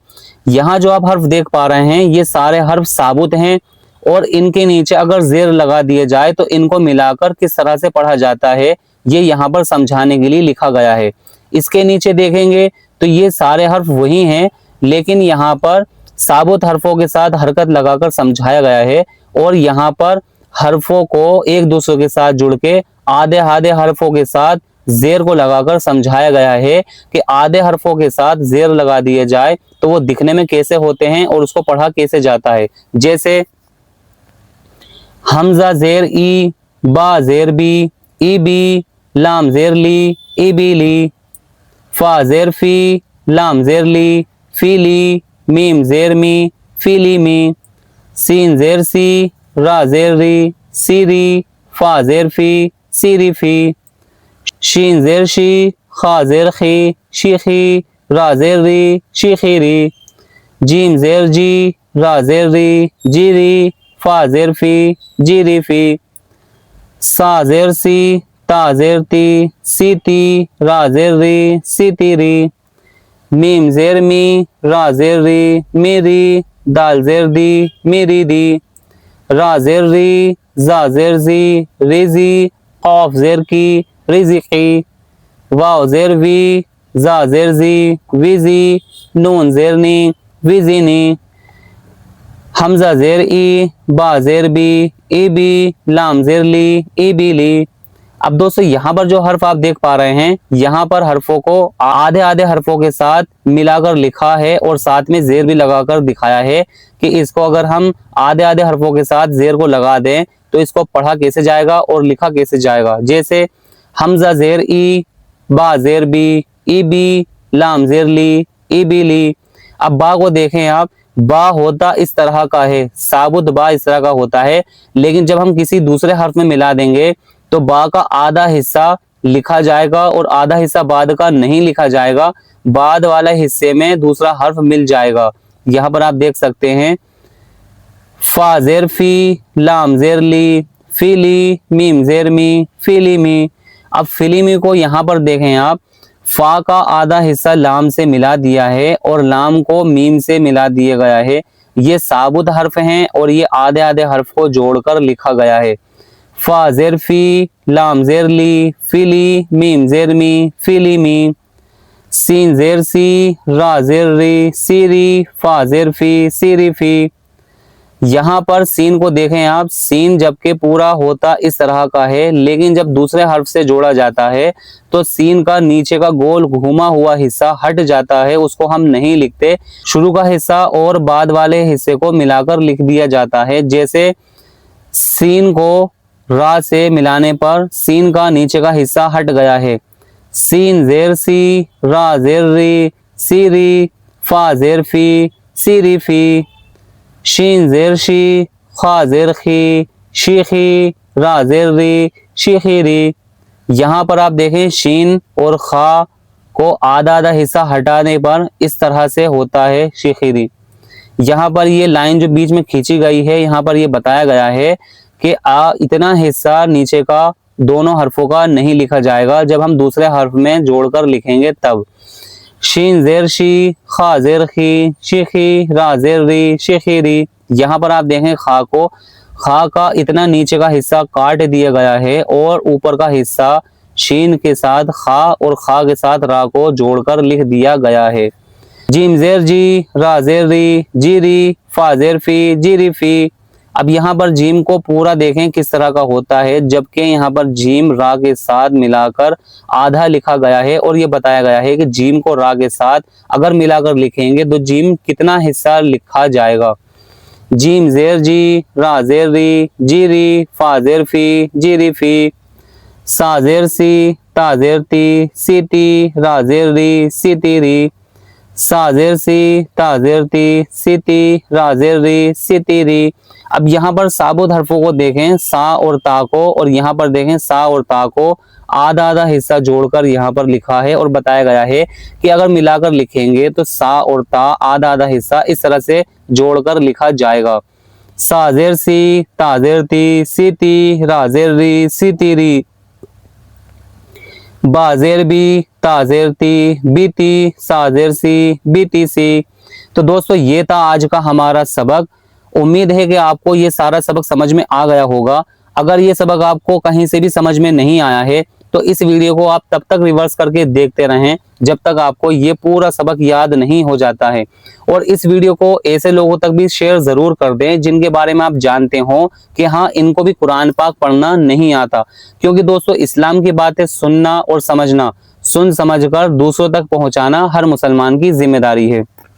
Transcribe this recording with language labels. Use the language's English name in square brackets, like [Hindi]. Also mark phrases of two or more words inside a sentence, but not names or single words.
[Urdu] یہاں جو آپ حرف دیکھ پا رہے ہیں یہ سارے حرف ثابت ہیں، اور ان کے نیچے اگر زیر لگا دیے جائے تو ان کو ملا کر کس طرح سے پڑھا جاتا ہے یہ یہاں پر سمجھانے کے لیے لکھا گیا ہے. اس کے نیچے دیکھیں گے تو یہ سارے حرف وہی ہیں، لیکن یہاں پر ثابت حرفوں کے ساتھ حرکت لگا کر سمجھایا گیا ہے، اور یہاں پر حرفوں کو ایک دوسرے کے ساتھ جڑ کے آدھے آدھے حرفوں کے ساتھ زیر کو لگا کر سمجھایا گیا ہے کہ آدھے حرفوں کے ساتھ زیر لگا دیا جائے تو وہ دکھنے میں کیسے ہوتے ہیں اور اس کو پڑھا کیسے جاتا ہے. جیسے حمزہ زیر ای، با زیر بی، ای بی، لام زیر لی، ای بی لی، فا زیر فی، لام زیر لی، فی لی، میم زیر می، فی لی می، سین زیر سی، را زیر ری، سی ری، فا زیر فی، سی ری فی، شین زیر شی، خا زیر خی، شی خی، را زیر ری، شی خی ری، جیم زیر جی، را زیر ری، جی ری، فا زیر فی، جی ری فی، سا زیر سی، تا زیر تی، سی تی، را زیر ری، سی تی ری، میم زیر می، را زیر ری، می ری، دال زیر دی، می ری دی، را زیر ری، زا زیر زی، ری زی، قاف زیر کی، ری زی قی، واو زیر وی، زا زیر زی، وی زی، نون زیر نی، وی زی نی، حمزہ زیر ای، با زیر بی، ای بی، لام زیر لی، ای بی لی. اب دوستو یہاں پر جو حرف آپ دیکھ پا رہے ہیں یہاں پر حرفوں کو آدھے آدھے حرفوں کے ساتھ ملا کر لکھا ہے اور ساتھ میں زیر بھی لگا کر دکھایا ہے کہ اس کو اگر ہم آدھے آدھے حرفوں کے ساتھ زیر کو لگا دیں تو اس کو پڑھا کیسے جائے گا اور لکھا کیسے جائے گا. جیسے حمزہ زیر ای، با زیر بی، ای بی، لام زیر لی، ای بی لی. اب با کو دیکھیں آپ، با ہوتا اس طرح کا ہے، ثابت با اس طرح کا ہوتا ہے، لیکن جب ہم کسی دوسرے حرف میں ملا دیں گے تو با کا آدھا حصہ لکھا جائے گا اور آدھا حصہ بعد کا نہیں لکھا جائے گا، بعد والے حصے میں دوسرا حرف مل جائے گا. یہاں پر آپ دیکھ سکتے ہیں فا زیر فی، لام زیر لی، فی لی، میم زیر می، فی لی می. اب فی می کو یہاں پر دیکھیں آپ، فا کا آدھا حصہ لام سے ملا دیا ہے اور لام کو میم سے ملا دیا گیا ہے. یہ ثابت حرف ہیں اور یہ آدھے آدھے حرف کو جوڑ کر لکھا گیا ہے. فا زیر فی، لام زیر لی، فی لی، میم زیر می، فی لی می، سین زیر سی، را زیر ری، سی ری، فا زیر فی، سی ری فی. یہاں پر سین کو دیکھیں آپ، سین جبکہ پورا ہوتا اس طرح کا ہے لیکن جب دوسرے حرف سے جوڑا جاتا ہے تو سین کا نیچے کا گول گھوما ہوا حصہ ہٹ جاتا ہے، اس کو ہم نہیں لکھتے، شروع کا حصہ اور بعد والے حصے کو ملا کر لکھ دیا جاتا ہے. جیسے سین کو را سے ملانے پر سین کا نیچے کا حصہ ہٹ گیا ہے، سین زیر سی، را زیر ری، سی ری، فا زیر فی، سی ری فی، شین زیر شی، خا زیر خی، شی خی، را زیر ری، شی خی ری. یہاں پر آپ دیکھیں شین اور خا کو آدھا آدھا حصہ ہٹانے پر اس طرح سے ہوتا ہے شی خی ری. یہاں پر یہ لائن جو بیچ میں کھینچی گئی ہے یہاں پر یہ بتایا گیا ہے کہ اتنا حصہ نیچے کا دونوں حرفوں کا نہیں لکھا جائے گا، جب ہم دوسرے حرف میں جوڑ کر لکھیں گے تب. شین زیر شی، خا زیر خی، شی خی، را زیر ری، شی خی ری. یہاں پر آپ دیکھیں خا کو، خا کا اتنا نیچے کا حصہ کاٹ دیا گیا ہے اور اوپر کا حصہ شین کے ساتھ خا اور خا کے ساتھ را کو جوڑ کر لکھ دیا گیا ہے. جیم زیر جی، را زیر ری، جی ری، فا زیر فی، جی ری فی. اب یہاں پر جیم کو پورا دیکھیں کس طرح کا ہوتا ہے، جبکہ یہاں پر جیم را کے ساتھ ملا کر آدھا لکھا گیا ہے اور یہ بتایا گیا ہے کہ جیم کو را کے ساتھ اگر ملا کر لکھیں گے تو جیم کتنا حصہ لکھا جائے گا. جیم زیر جی، را زیر ری، جی ری، فا زیر فی، جی ری فی، سا زیر سی، تا زیر تی، سی تی، را زیر ری، سی تی ری، سا زیر سی، تا زیر تی، سی تی، را زیر ری، سی تی ری. اب یہاں پر ثابت حرفوں کو دیکھیں سا اور تا کو، اور یہاں پر دیکھیں سا اور تا کو آدھا آدھا حصہ جوڑ کر یہاں پر لکھا ہے اور بتایا گیا ہے کہ اگر ملا کر لکھیں گے تو سا اور تا آدھا آدھا حصہ اس طرح سے جوڑ کر لکھا جائے گا. سا زیر سی، تا زیر تی، سی تی، را زیر ری، سی تی ری، با زیر بی، تا زیر تی، بی تی، سا زیر سی، بی تی سی. تو دوستو یہ تھا آج کا ہمارا سبق. امید ہے کہ آپ کو یہ سارا سبق سمجھ میں آ گیا ہوگا. اگر یہ سبق آپ کو کہیں سے بھی سمجھ میں نہیں آیا ہے تو اس ویڈیو کو آپ تب تک ریورس کر کے دیکھتے رہیں جب تک آپ کو یہ پورا سبق یاد نہیں ہو جاتا ہے، اور اس ویڈیو کو ایسے لوگوں تک بھی شیئر ضرور کر دیں جن کے بارے میں آپ جانتے ہوں کہ ہاں ان کو بھی قرآن پاک پڑھنا نہیں آتا، کیونکہ دوستو اسلام کی باتیں سننا اور سمجھنا، سن سمجھ کر دوسروں تک پہنچانا ہر مسلمان کی ذمہ داری ہے۔